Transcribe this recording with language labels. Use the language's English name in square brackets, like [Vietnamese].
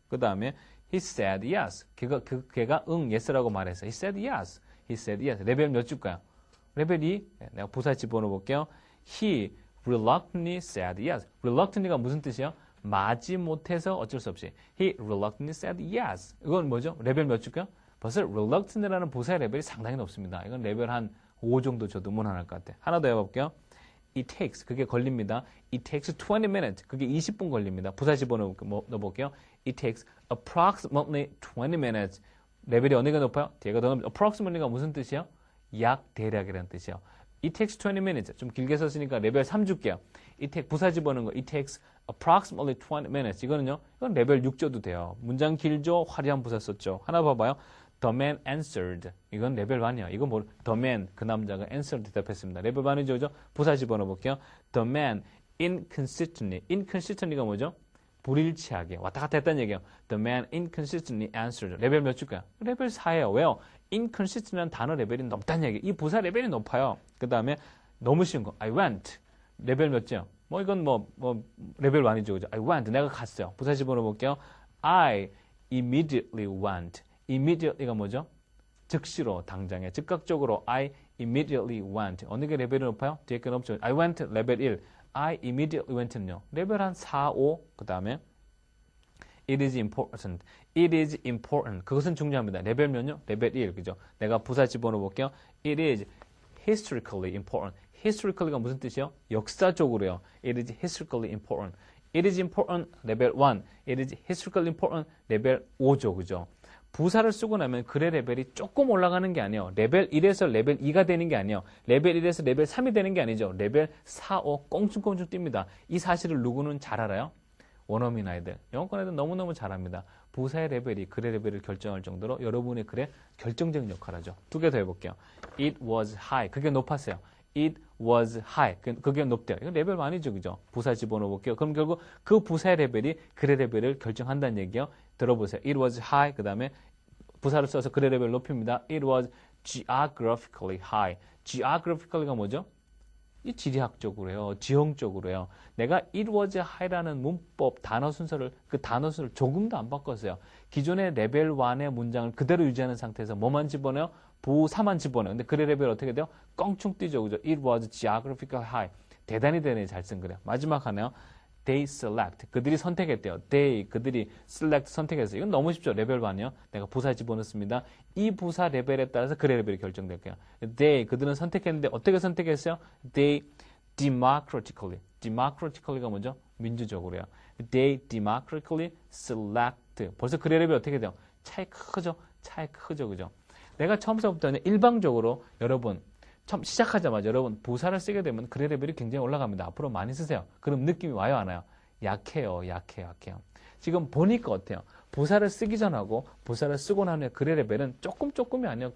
[Korean] 그 다음에 [English] He said yes. [Korean] 걔가 응, yes라고 말했어요. [English] He said yes. He said yes. [Korean] 레벨 몇 줄까요? 레벨 2. 내가 부사 집어넣어 볼게요. [English] He reluctantly said yes. [Korean] reluctantly가 무슨 뜻이에요? 마지 못해서 어쩔 수 없이. [English] He reluctantly said yes. [Korean] 이건 뭐죠? 레벨 몇 줄까요? 벌써 reluctant이라는 부사의 레벨이 상당히 높습니다. 이건 레벨 한 5 정도 줘도 무난할 것 같아요. 하나 더 해볼게요. It takes. 그게 걸립니다. [English] It takes 20 minutes. [Korean] 그게 20분 걸립니다. 부사 집어넣어 볼게요. [English] It takes approximately 20 minutes. [Korean] 레벨이 어느 게 높아요? 뒤가 더 높아요. approximately가 무슨 뜻이에요? 약 대략이라는 뜻이에요. [English] It takes 20 minutes. [Korean] 좀 길게 썼으니까 레벨 3 줄게요. 부사 집어넣는 거. [English] It takes approximately 20 minutes. [Korean] 이거는요. 이건 레벨 6 줘도 돼요. 문장 길죠? 화려한 부사 썼죠. 하나 봐봐요. [English] The man answered. [Korean] 이건 레벨 1이야. 이건 뭐 The man, 그 남자가 answered 대답했습니다. 레벨 1이죠. 그죠? 부사 집어넣어 볼게요. [English] The man inconsistently. [Korean] inconsistently가 뭐죠? 불일치하게 왔다 갔다 했다는 얘기예요. [English] The man inconsistently answered. [Korean] 레벨 몇 줄까요? 레벨 4예요. 왜요? inconsistent이라는 단어 레벨이 높다는 얘기예요. 이 부사 레벨이 높아요. 그 다음에 너무 쉬운 거. [English] I went. [Korean] 레벨 몇째요? 뭐 이건 뭐 레벨 1이죠. 그죠? [English] I went. [Korean] 내가 갔어요. 부사 집어넣어 볼게요. [English] I immediately went. [Korean] immediately가 뭐죠? 즉시로, 당장에, 즉각적으로 [English] I immediately went. [Korean] 어느 게 레벨이 높아요? 뒤에 게 높죠. [English] I went [Korean] 레벨 1. [English] I immediately went는요. [Korean] 레벨 한 4, 5. 그 다음에 [English] It is important. It is important. [Korean] 그것은 중요합니다. 레벨 몇요? 레벨 1. 그죠? 내가 부사 집어넣어 볼게요. [English] It is historically important. [Korean] historically가 무슨 뜻이에요? 역사적으로요. [English] It is historically important. It is important. [Korean] 레벨 1. [English] It is historically important. [Korean] 레벨 5죠. 그죠? 부사를 쓰고 나면 글의 레벨이 조금 올라가는 게 아니에요. 레벨 1에서 레벨 2가 되는 게 아니에요. 레벨 1에서 레벨 3이 되는 게 아니죠. 레벨 4, 5 꽁충꽁충 뜁니다. 이 사실을 누구는 잘 알아요? 원어민 아이들, 영어권 아이들 너무너무 잘합니다. 부사의 레벨이 글의 레벨을 결정할 정도로 여러분의 글에 결정적인 역할을 하죠. 두 개 더 해볼게요. [English] It was high. [Korean] 그게 높았어요. It was high. 그게 높대요. 이건 레벨 많이죠. 그죠? 부사 집어넣어 볼게요. 그럼 결국 그 부사의 레벨이 글의 레벨을 결정한다는 얘기예요. 들어보세요. [English] It was high. [Korean] 그 다음에 부사를 써서 글의 레벨을 높입니다. [English] It was geographically high. [Korean] geographically가 뭐죠? 이 지리학적으로요. 지형적으로요. 내가 [English] it was high [Korean] 라는 문법, 단어 순서를 조금도 안 바꿨어요. 기존의 레벨 1의 문장을 그대로 유지하는 상태에서 뭐만 집어넣어요? 부사만 집어넣어요. 근데 글의 레벨이 어떻게 돼요? 껑충 뛰죠. 그죠? [English] It was geographically high. [Korean] 대단히 잘 쓴 거래요. 마지막 하나요. [English] They select. [Korean] 그들이 선택했대요. 그들이 select 선택했어요. 이건 너무 쉽죠. 레벨 1이요. 내가 부사 집어넣습니다. 이 부사 레벨에 따라서 글의 레벨이 결정될 거예요. 그들은 선택했는데 어떻게 선택했어요? [English] They democratically. democratically가 뭐죠? [Korean] 민주적으로요. [English] They democratically select. [Korean] 벌써 글의 레벨이 어떻게 돼요? 차이 크죠? 그죠? 내가 처음부터 일방적으로 여러분 처음 시작하자마자 여러분 부사를 쓰게 되면 글의 레벨이 굉장히 올라갑니다. 앞으로 많이 쓰세요. 그럼 느낌이 와요, 안 와요? 약해요. 지금 보니까 어때요? 부사를 쓰기 전하고 부사를 쓰고 난 후에 글의 레벨은 조금이 아니에요.